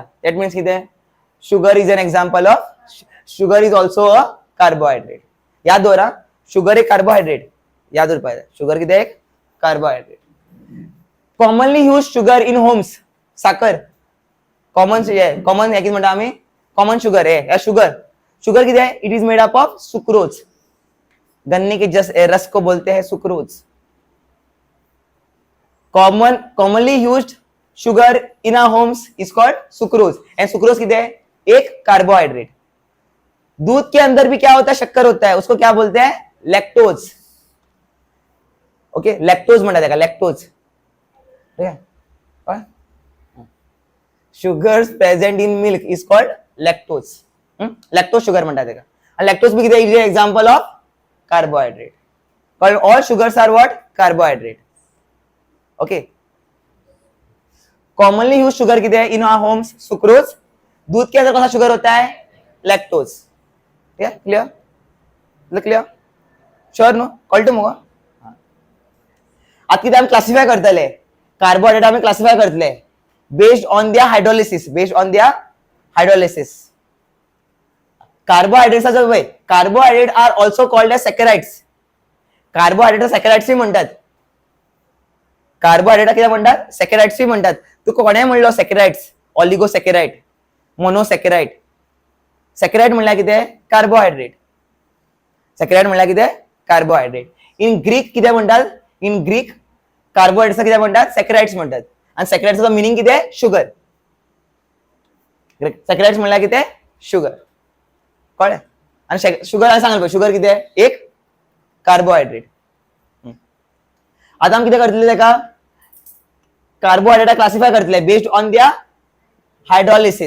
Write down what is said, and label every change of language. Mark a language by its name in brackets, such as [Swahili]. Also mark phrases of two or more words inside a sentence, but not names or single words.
[English] That means कितें, sugar is an example of, sugar is also a carbohydrate. [Konkani] याद दवरा, शुगर एक कार्बोहायड्रेट, याद उरपा जाय. [English] शुगर कितें एक कार्बोहायड्रेट. commonly use sugar in homes. [Konkani] साखर कॉमन हे कितें म्हणटा आमी, [English] common sugar. हे शुगर कितें है, it is made up of sucrose. [Hindi] गन्ने के रस को बोलते हैं सुक्रोज. [English] Commonly used sugar in our homes is called sucrose. [Hindi] एंड सुक्रोज कितें है, एक कार्बोहाइड्रेट. दूध के अंदर भी क्या होता है, शक्कर होता है, उसको क्या बोलते हैं, लैक्टोज. [Konkani] ओके, लैक्टोज म्हणटा तेका, लैक्टोज. [Hindi] ठीक है, [English] sugars present in milk is called lactose. [Konkani] लैक्टोज शुगर म्हणटा तेका. आणि लैक्टोज भी कितें, [English] is an example of carbohydrate. All sugars are what, carbohydrate. Okay, commonly use sugar [Konkani] कितें है [English] in our homes, sucrose. [Hindi] दूध के अंदर कौन सा शुगर होता है, लैक्टोज. ठीक है, [Konkani] क्लियर, श्योर न्हू, कळटा मुगो. आता कितें आमी क्लासिफाय करतले, कार्बोहायड्रेट आमी क्लासिफाय करतले [English] based on their hydrolysis. Carbohydrates carbohydrate are also called as saccharides. [Konkani] कार्बोहायड्रेट सॅकराइड्स म्हणतात. कार्बोहायड्रेट किती म्हणतात? सॅकराइड्स म्हणतात. तू कोणे म्हणलो सॅकराइड्स? ऑलिगोसॅकराइड, मोनोसॅकराइड. सॅकराइड म्हणल्यार कितें? कार्बोहायड्रेट. सॅकराइड म्हणल्यार कितें? कार्बोहायड्रेट. [English] in Greek [Konkani] कितें म्हणतात? [English] in Greek [Konkani] कार्बोहायड्रेट्स कितें म्हणतात? सॅकराइड्स म्हणतात. आणि सॅकराइड्सचो मिनिंग कितें? शुगर. सॅकराइड्स म्हणल्यार कितें? शुगर. कळ्ळें? आणि शुगर सांगल पळय, शुगर कितें? एक कार्बोहायड्रेट. आता आमी कितें करतले तेका? कार्बोहायड्रेटा क्लासिफाय करतले [English] based on their hydrolysis.